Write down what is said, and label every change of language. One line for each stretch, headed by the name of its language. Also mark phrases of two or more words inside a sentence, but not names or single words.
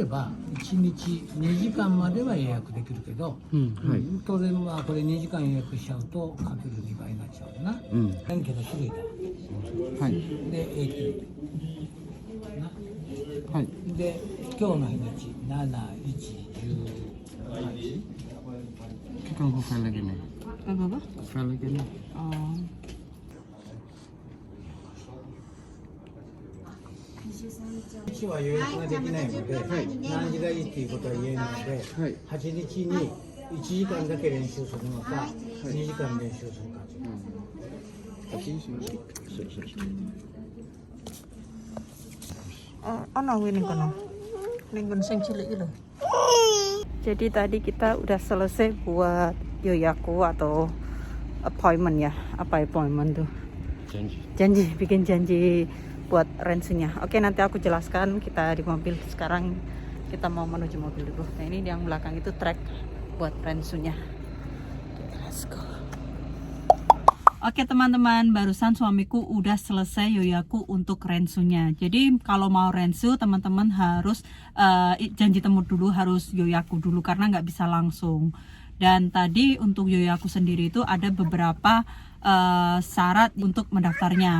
Japanese: ば1日2時間までは予約できるけど、当然まあこれ2時間予約しちゃうとかける2倍になっちゃうな、免許の種類だ、はい、で AT な、はい、で今日の日にち7118
Indonesian: Tunggu file lagi nih. Apa? File lagi nih. Oh.
Japanese: 日は予約ができないので、何時がいいっていうことは言えないので、8日に1時間だけ練習するのか、2時間練習するか。
Indonesian: Jadi tadi kita udah selesai buat yoyaku atau appointment ya. Apa appointment tuh? Janji, bikin janji buat Rensunya. Oke, nanti aku jelaskan. Kita di mobil sekarang, kita mau menuju mobil dulu. Nah ini yang belakang itu trek buat Rensunya.
English: Let's go.
Indonesian: Oke teman-teman, barusan suamiku udah selesai yoyaku untuk Rensunya. Jadi kalau mau Rensu teman-teman harus janji temu dulu, harus yoyaku dulu karena nggak bisa langsung. Dan tadi untuk yoyaku sendiri itu ada beberapa syarat untuk mendaftarnya.